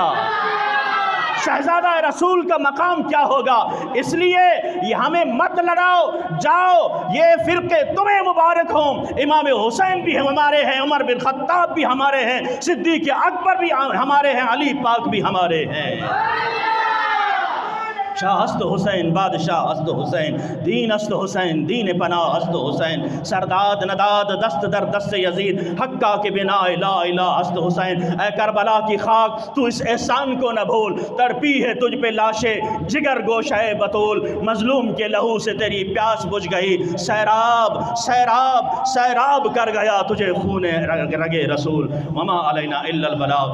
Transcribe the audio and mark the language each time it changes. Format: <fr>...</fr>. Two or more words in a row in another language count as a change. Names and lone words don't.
<ur>شہزادہ رسول کا مقام کیا ہوگا؟ اس لیے یہ ہمیں مت لڑاؤ، جاؤ یہ فرقے تمہیں مبارک ہوں۔ امام حسین بھی ہمارے ہیں، عمر بن خطاب بھی ہمارے ہیں، صدیق اکبر بھی ہمارے ہیں، علی پاک بھی ہمارے ہیں۔</ur> <fa>شاہ است حسین بادشاہ است حسین، دین است حسین دین پناہ است حسین، سرداد نداد دست در دست یزید، حقہ کے بنا لا الہ است حسین۔</fa> <ur>اے کربلا کی خاک تو اس احسان کو نہ بھول، تڑپی ہے تجھ پہ لاشے جگر گوشہ بطول، مظلوم کے لہو سے تیری پیاس بجھ گئی، سیراب سیراب سیراب کر گیا تجھے خون رگ رسول،</ur> <ar>وما علینا الا البلاغ۔</ar>